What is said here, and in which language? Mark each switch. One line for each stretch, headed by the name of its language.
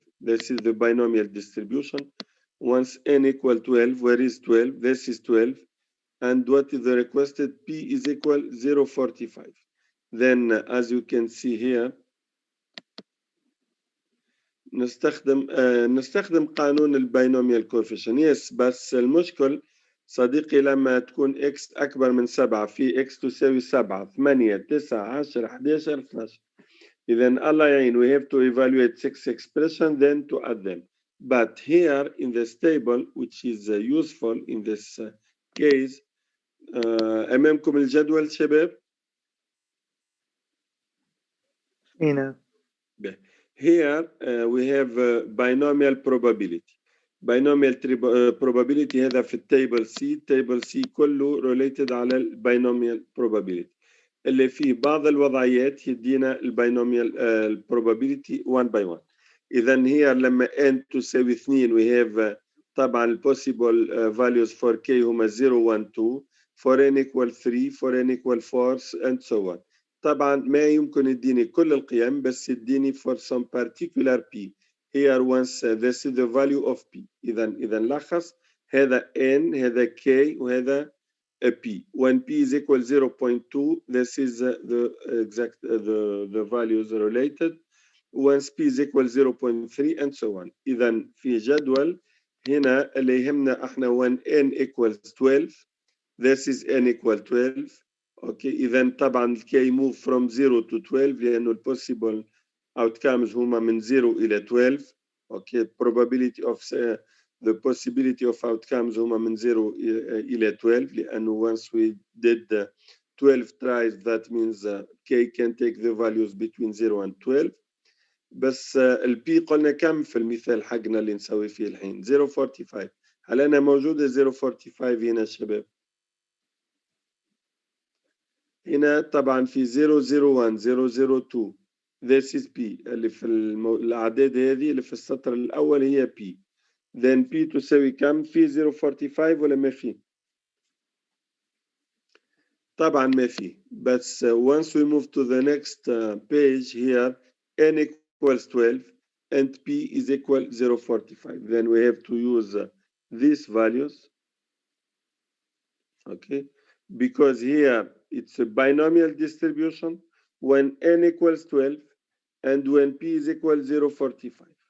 English: This is the binomial distribution. Once n equal 12, where is 12? This is 12. And what is the requested? P is equal 0.45. Then as you can see here,
Arabic: نستخدم قانون الباينوميال كوفيشن. يس، بس المشكل صديقي لما تكون x أكبر من 7 في x تساوي 7 8 9 10 11 12. إذن الله يعين,
English: we have to evaluate 6 expressions then to add them. But here in this table, which is useful in this case,
Arabic: أمامكم الجدول شباب؟ هنا.
English: Here we have binomial probability.
Arabic: binomial probability هذا في التيبل سي. التيبل سي كله related على الباينوميال probability اللي فيه بعض الوضعيات يدينا الباينوميال probability 1 by 1. إذا هي لما n تساوي 2
English: we have
Arabic: طبعا
English: possible values for k هما 0 1 2 for n equal 3 for n equal 4 and so on.
Arabic: طبعا ما يمكن يديني كل القيم بس يديني
English: for some particular p. Here once this is the value of p.
Arabic: إذا لخص هذا n هذا k وهذا p.
English: When p is equal 0.2 this is the exact the values related. Once p is equal 0.3 and so on.
Arabic: إذا في جدول هنا اللي يهمنا احنا
English: when n equals 12 this is n equal 12.
Arabic: اوكي إذا طبعا k
English: move from 0 to 12
Arabic: لأنه ال possible outcomes هما من 0 إلى 12.
English: okay probability of the possibility of outcomes
Arabic: هما من 0 إلى 12 لأنه
English: once we did 12 tries that means k can take the values between 0 and 12.
Arabic: بس البي قلنا كم في المثال حقنا اللي نسوي فيه الحين 0.45. هل أنا موجودة 0.45 هنا شباب؟ هنا طبعا في 001 002
English: this is P
Arabic: اللي في الأعداد هذه اللي في السطر الأول هي P. then P تساوي كم؟ في 0.45 ولا ما في؟ طبعا ما في. بس
English: once we move to the next page here n equals 12 and p is equal 0.45. Then we have to use these values, okay? Because here it's a binomial distribution when n equals 12 and when p is equal 0.45.